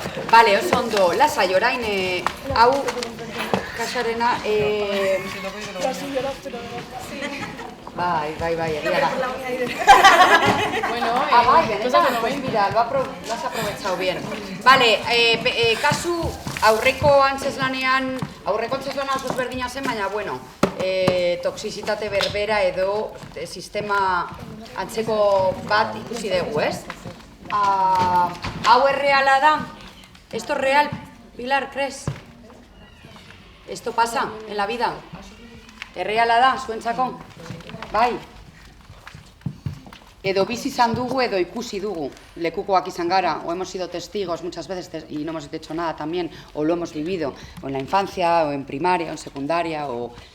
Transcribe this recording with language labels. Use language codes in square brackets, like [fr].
[eu] Bale, oso ondo, lasai orain, hau, kasarena, Bai, egia da. [es] Bueno, [eu] Bai, benetan, [es] pues mira, lo has aprovechado bien. [eu] Vale, kasu aurreko antzeslanean, aurreko antzeslana oso ezberdina zen, baina, bueno, toxizitate berbera edo sistema antzeko bat ikusi dugu, ez? Hau erreala da? [es] Esto es real, Pilar, ¿crees? Esto pasa en la vida? [eu] Erreala da, zuentzako? Bai. Edo bizi izan dugu edo ikusi dugu. Lekukoak izan gara, [es] o hemos sido testigos muchas veces y no hemos hecho nada también, o lo hemos vivido, o en la infancia, o en primaria, o en secundaria, o...